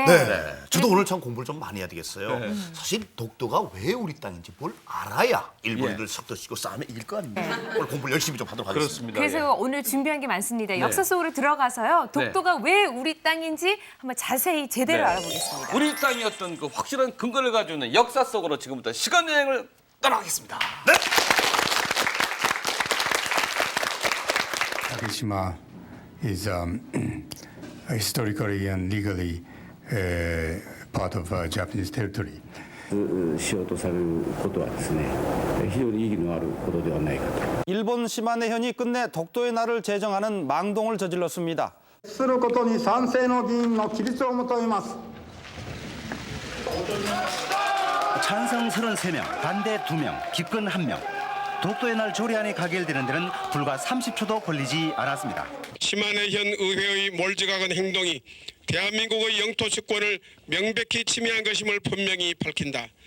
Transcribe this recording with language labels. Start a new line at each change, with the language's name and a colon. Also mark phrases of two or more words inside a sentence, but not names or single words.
Korean: 네, 저도 오늘 참 공부를 좀 많이 해야 되겠어요. 사실 독도가 왜 우리 땅인지 뭘 알아야 일본인들 석도시고 싸움에 이길 거 아닙니까? 오늘 공부를 열심히 좀 하도록 하겠습니다. 그렇습니다. 그래서 오늘 준비한 게 많습니다. 역사 속으로 들어가서요. 독도가 왜 우리 땅인지 한번 자세히 제대로 네. 알아보겠습니다. 우리 땅이었던 그 확실한 근거를 가지고 있는 역사 속으로 지금부터 시간여행을 떠나가겠습니다. 네.
English: Takeshima is historically and legally part of Japanese territory.
Japanese: しようとされることはですね、非常に意義のあることではないかと。
Korean: 일본 시마네현이 끝내 독도의 날을 제정하는 망동을 저질렀습니다.
Japanese: することに賛成の議員の起立を求めます。
Korean: 찬성 33명, 반대 2명, 기권 1명. 독도의 날 조례안이 가결되는 데는 불과 30초도 걸리지 않았습니다. 시마네현 의회의 몰지각한 행동이 대한민국의 영토 주권을 명백히 침해한 것임을 분명히 밝힌다.